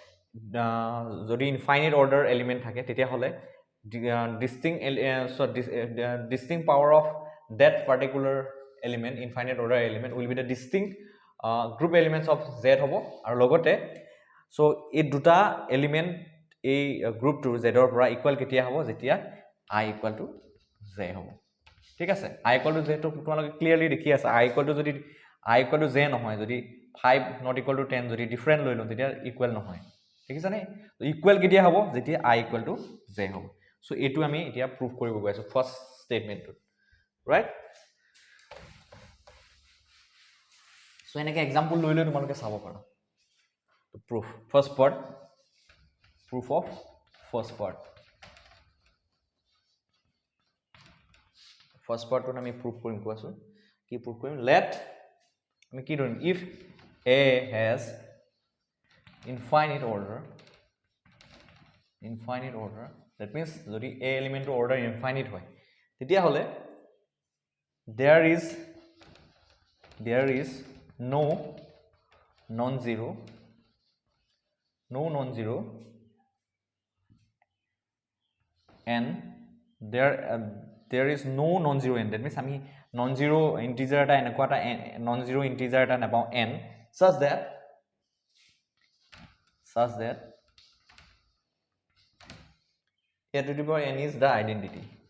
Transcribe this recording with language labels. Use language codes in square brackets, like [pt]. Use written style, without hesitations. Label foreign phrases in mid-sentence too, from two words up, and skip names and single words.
[en] যদি infinite order element [as] থাকে তেতিয়া হলে [en] distinct power of that particular element infinite order element will be the distinct group elements of z হ'ব [as] আৰু লগতে সো এই দুটা এলিমেন্ট এই গ্ৰুপটোৰ z ৰ পৰা ইকুৱেল কেতিয়া হ'ব যেতিয়া [en] I equal to j [as] হ'ব ঠিক আছে [en] I equal to j [as] টো তোমালোকে ক্লিয়াৰলি দেখি আছে [en] I equal to [as] যদি [en] I equal to j [as] নহয় যদি [en] 5 not equal to 10 [as] যদি ডিফাৰেন্ট লৈ লওঁ তেতিয়া ইকুৱেল নহয় ঠিক আছে নে ইকুৱেল কেতিয়া হ'ব যেতিয়া [en] I equal to j [as] হ'ব সো এটো আমি এতিয়া প্ৰুফ কৰিব গৈ আছো [en] first statement [as] ৰাইট সো এনেকে এক্সাম্পল লৈ লৈ তোমালোকে চাব পাৰা তো [en] proof first part proof of first part to [as] আমি proof কৰিম কোৱাছো কি proof কৰিম let আমি কি কৰিম [en] if a has infinite order that means যদি a element of order infinite [as] হয় তেতিয়া হলে [en] there is no non-zero and there is no non-zero n that means [as] আমি [en] non-zero integer [as] এটা এনেকুৱা এটা [en] non-zero integer [as] এটা নাপাও [en] n such that a to the power n is the identity